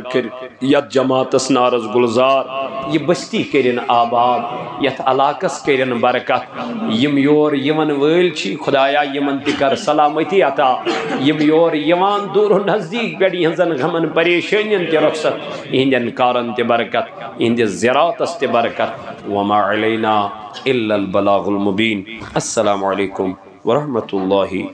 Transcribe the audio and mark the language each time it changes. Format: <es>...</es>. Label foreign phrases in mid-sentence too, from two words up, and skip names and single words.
<ks>کر یت جماعتس نارز گلزار یہ بستی کرن آباد یت علاقس کرن برکت یم یور یمن ویل چھ خدایا یمن تہ کر سلامتی عطا یم یور یوان دور و نزدیک پہ یہن غمن پریشانین تہ رخصت یہندین کارن تہ برکت یہندس زراعتس تہ برکت</ks> <ar>وما علینا الا البلاغ المبین السلام علیکم ورحمۃ اللہ</ar>